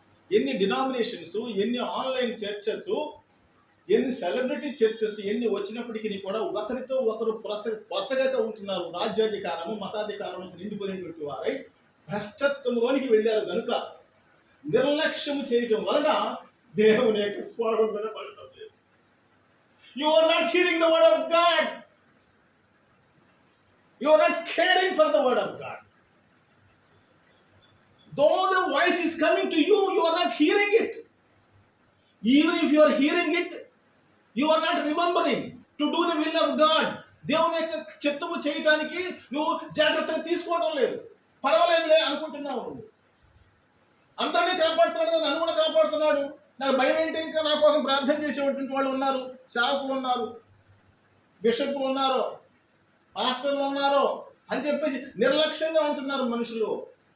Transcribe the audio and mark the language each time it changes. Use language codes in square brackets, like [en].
[te] ఎన్ని డినామినేషన్స్, ఎన్ని online churches, ఎన్ని సెలబ్రిటీ చర్చెస్ ఎన్ని వచ్చినప్పటికీ కూడా ఒకరితో ఒకరు పొసగక ఉంటున్నారు. రాజ్యాధికారము, మతాధికారము నిండిపోయినటువంటి వారై భ్రష్టత్వంలోనికి వెళ్ళారు కనుక నిర్లక్ష్యం చేయటం వలన దేవుని యొక్క స్వరం వినపడటం లేదు. [en] You are not hearing the word of God. You are not caring for the word of God. Though the voice is coming to you, you are not hearing it. Even if you are hearing it, you are not remembering to do the will of God. [te] దేవుని యొక్క చిత్తము చేయటానికి నువ్వు జాగ్రత్తగా తీసుకోవడం లేదు. పర్వాలేదులే అనుకుంటున్నావు. అంతనే కాపాడుతున్నాడు కదా, నన్ను కూడా కాపాడుతున్నాడు, నాకు భయం ఏంటి, ఇంకా నా కోసం ప్రార్థన చేసేటువంటి వాళ్ళు ఉన్నారు, సేవకులు ఉన్నారు, బిషపులు ఉన్నారు, పాస్టర్లు ఉన్నారు అని చెప్పేసి నిర్లక్ష్యంగా ఉంటున్నారు మనుషులు.